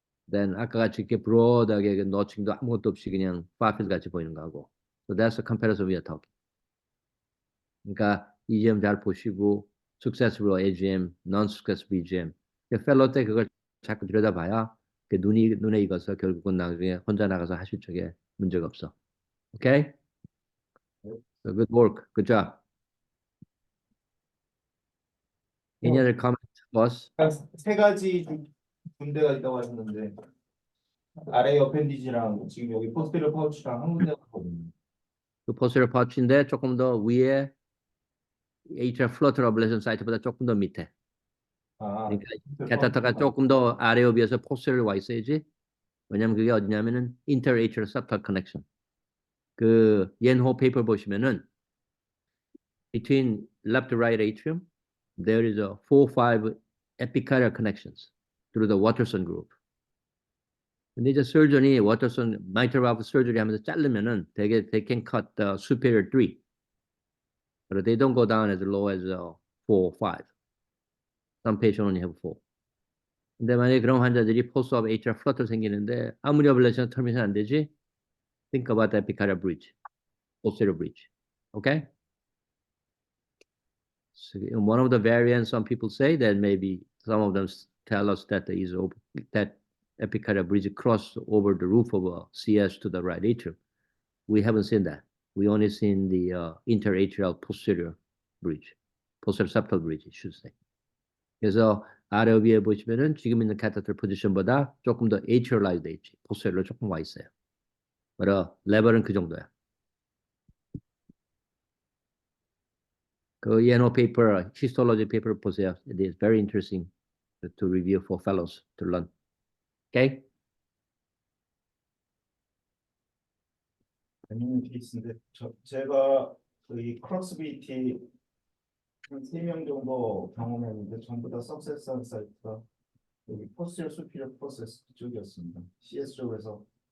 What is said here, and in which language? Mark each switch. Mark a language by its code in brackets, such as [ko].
[ko] than 아까 같이 이렇게 broad하게 그 너칭도 아무것도 없이 그냥 farfield 같이 보이는 거하고 [en] so that's the comparison we are talking. [ko] 그러니까 EGM 잘 보시고 successful AGM, non-successful EGM. 펠로 때 그걸 자꾸 들여다봐야 그 눈에 익어서 결국은 나중에 혼자 나가서 하실 적에 문제가 없어. [en] Okay? So good work. Good job. Any other comments, boss? [ko] 세 가지 군데가 있다고 하셨는데 아래 어펜디지랑 지금 여기 포스테리어 파우치랑 한 군데가 있거든요. 그 posterior pouch인데 조금 더 위에 atrial flutter ablation 사이트보다 조금 더 밑에. 아, 그러니까 캐타터가 조금 더 아래에 비해서 posterior 와 있어야지. 왜냐면 그게 어디냐면은 interatrial septal connection. 그 옌호 페이퍼 보시면은 [en] between left to right atrium there is a 4-5 epicardial connections through the Watterson group. 근데 이제 surgeon이 Watterson mitral valve surgery [ko] 하면서 자르면은 [en] they can cut the superior 3. But they don't go down as low as 4 or 5. Some patients only have 4. [ko] 근데 만약에 그런 환자들이 post-op atrial flutter 생기는데 아무리 ablation termination 안 되지? [en] Think about the epicardial bridge, posterior bridge. Okay? So one of the variants, some people say that maybe some of them tell us that there is that epicardial bridge cross over the roof of a CS to the right atrium. We haven't seen that. We only seen the interatrial posterior bridge, posterior septal bridge, I should say. [ko] 그래서 아래 위에 보시면은 지금 있는 catheter 포지션보다 조금 더 atrialized 돼 있지. posterior로 조금 와 있어요. 그래서 레벨은 그 정도야. [en] 그 ENO paper, histology paper [ko] 보세요. [en] It is very interesting to review for fellows to learn. Okay? [ko] 재밌는 케이스인데 제가 이 크록스비티 한 3명 정도 경험했는데 전부 다 석세스한 사이트가 여기 포스티어 수피리어 프로세스 쪽이었습니다. CS 쪽에서